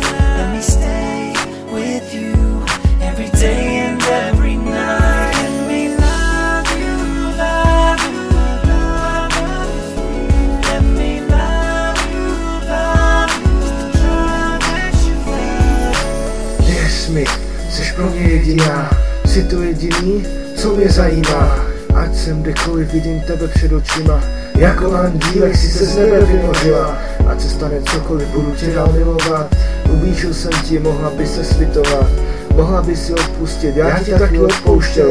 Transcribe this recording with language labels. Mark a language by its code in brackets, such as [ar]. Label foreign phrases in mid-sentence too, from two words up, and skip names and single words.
[en] Let me stay with you every day and every night. Let me love you, love you, love you. Let me love you, love you, love you. [cs] Věř mi, jsi pro mě jediná, jsi to jediný, co mě zajímá. Ať jsem kdekoliv, vidím tebe před očima, jako andílek si se z nebe vynořila. Ať se stane cokoliv, budu tě dál milovat. Ublížil jsem ti, mohla by se svitovat, mohla by si odpustit, já ti taky odpouštěl.